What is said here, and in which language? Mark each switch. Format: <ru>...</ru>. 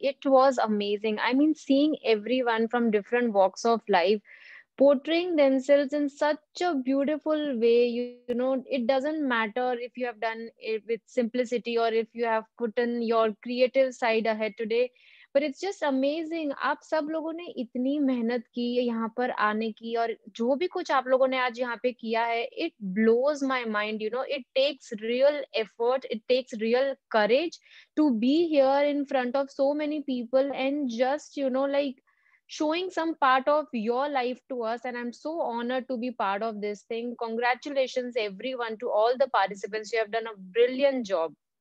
<en>It was amazing. I mean, seeing everyone from different walks of life portraying themselves in such a beautiful way. You know, it doesn't matter if you have done it with simplicity or if you have put in your creative side ahead today, but it's just amazing.</en> <hi>आप सब लोगों ने इतनी मेहनत की यहाँ पर आने की, और जो भी कुछ आप लोगों ने आज यहाँ पे किया है,</hi> <en>it blows my mind. It takes real effort, it takes real courage to be here in front of so many people and just like showing some part of your life to us. And I'm so honored to be part of this thing. Congratulations everyone, to all the participants. You have done a brilliant job.</en>